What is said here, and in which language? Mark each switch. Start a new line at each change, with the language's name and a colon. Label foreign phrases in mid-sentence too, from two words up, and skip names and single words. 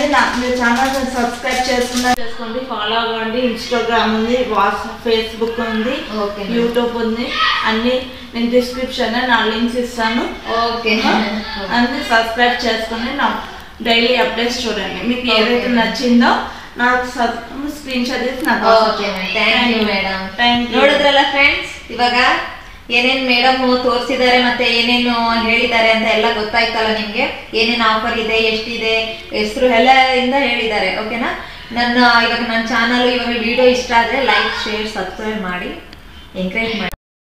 Telugu: మీరు ఛానల్ సబ్స్క్రైబ్ చేసుకోండి, ఫాలో అవ్వండి. ఇన్స్టాగ్రామ్ ఉంది, వాట్సాప్, ఫేస్బుక్ ఉంది, యూట్యూబ్ ఉంది. అన్ని నేను డిస్క్రిప్షన్లో నా లింక్స్ ఇస్తాను. ఓకే, అన్ని సబ్స్క్రైబ్ చేసుకొని నా డైలీ అప్డేట్స్ చూడండి. మీకు ఏదైతే నచ్చిందో నాకు
English: screen shot
Telugu: ಇಸ್ ನಾನು.
English: okay madam, thank you madam.
Kannada: ನೋಡಿದ್ರಲ್ಲ ಫ್ರೆಂಡ್ಸ್, ಇವಾಗ ಏನೇನು ಮೇಡಮ್ ತೋರಿಸಿದ್ದಾರೆ ಮತ್ತೆ ಏನೇನು ಹೇಳಿದ್ದಾರೆ ಅಂತ ಎಲ್ಲ ಗೊತ್ತಾಯ್ತಲ್ಲ ನಿಮಗೆ. ಏನೇನು ಆಫರ್ ಇದೆ, ಎಷ್ಟಿದೆ, ಹೆಸರು ಎಲ್ಲ ಇಂದ ಹೇಳಿದ್ದಾರೆ. ಓಕೆನಾ? ಇವಾಗ ನನ್ನ ಚಾನಲ್ ಇವಾಗ ವಿಡಿಯೋ ಇಷ್ಟ ಆದರೆ
English: like, share, subscribe
Kannada: ಮಾಡಿ, ಎಂಕರೇಜ್ ಮಾಡಿ.